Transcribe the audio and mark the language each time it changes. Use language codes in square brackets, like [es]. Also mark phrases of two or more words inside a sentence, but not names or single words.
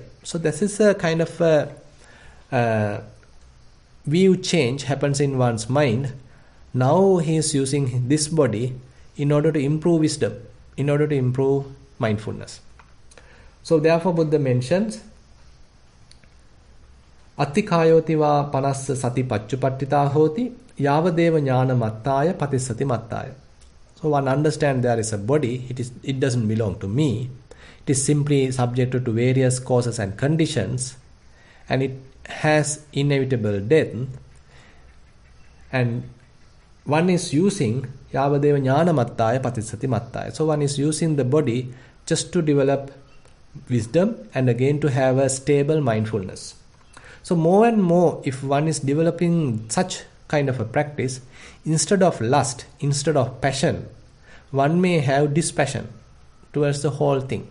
[en] So, this is a kind of a view change happens in one's mind. Now he is using this body in order to improve wisdom, in order to improve mindfulness. So therefore Buddha mentions [pi] Attikhayotiva panassa sati paccupatthita hoti yavadeva jnana mattaya patissati mattaya. [en] So one understands there is a body, it doesn't belong to me. It is simply subjected to various causes and conditions, and it has inevitable death, and one is using [pi] yavadeva jnana mattaya patissati mattaya. [en] So one is using the body just to develop wisdom and again to have a stable mindfulness. So more and more, if one is developing such kind of a practice, instead of lust, instead of passion, one may have dispassion towards the whole thing.